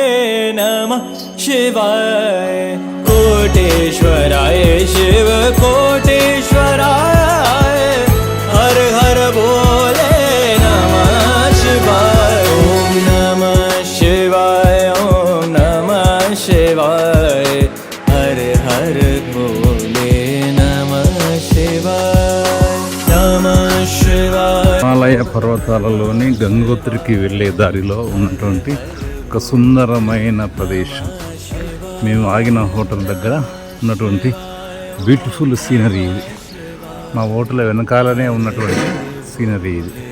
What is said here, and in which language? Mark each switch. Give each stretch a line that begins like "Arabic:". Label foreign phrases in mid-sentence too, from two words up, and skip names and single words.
Sanskrit: नमः शिवाय कोटेश्वराय शिव कोटेश्वराय हर हर भोले नमः शिवाय ओम नमः शिवाय ओम नमः शिवाय हर हर भोले नमः शिवाय
Telugu: హిమాలయ పర్వతాలలోని గంగోత్రికి వెళ్ళే దారిలో ఉన్నటువంటి ఒక సుందరమైన ప్రదేశం. మేము ఆగిన హోటల్ దగ్గర ఉన్నటువంటి
English: beautiful scenery
Telugu: ఇది. మా హోటల్ వెనకాలనే ఉన్నటువంటి సీనరీ ఇది.